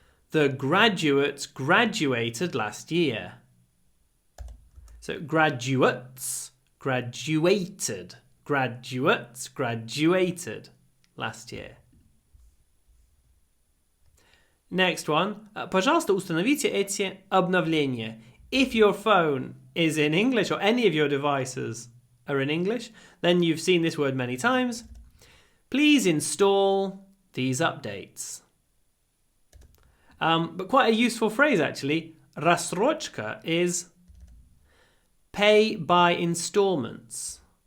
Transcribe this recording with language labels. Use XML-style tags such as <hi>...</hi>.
<en>The graduates graduated last year. So graduates graduated. Graduates graduated last year. Next one.</en> <ru>Пожалуйста, установите эти обновления.</ru> <en>If your phone is in English or any of your devices are in English, then you've seen this word many times. Please install these updates. But quite a useful phrase actually.</en> <ru>Рассрочка</ru> <en>is pay by installments.</en>